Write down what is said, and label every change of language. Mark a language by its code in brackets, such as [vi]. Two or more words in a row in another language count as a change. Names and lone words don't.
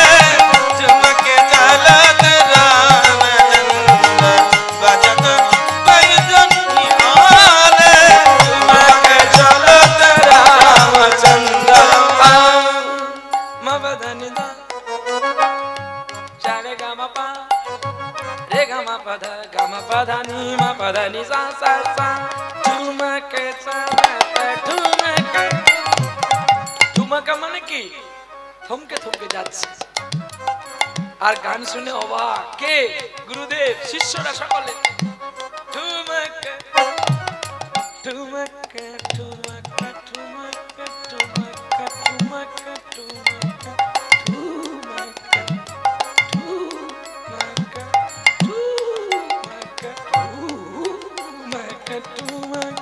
[hi] ठुमक चलत रामचंद्र बजत बजनिया रे। ठुमक चलत रामचंद्र। मबधनि दा चारे गा म पा रे गा म प ध गा म प ध नि म प ध नि सा सा सा। ठुमक चलत ठुमक, ठुमक [bn] মানে কি? থমকে থমকে যাচ্ছে আর গান শুনে অবাক। কে? গুরুদেব, শিষ্যরা সকলে। [hi] ठुमक ठुमक ठुमक ठुमक ठुमक ठुमक ठुमक ठुमक ठुमक ठुमक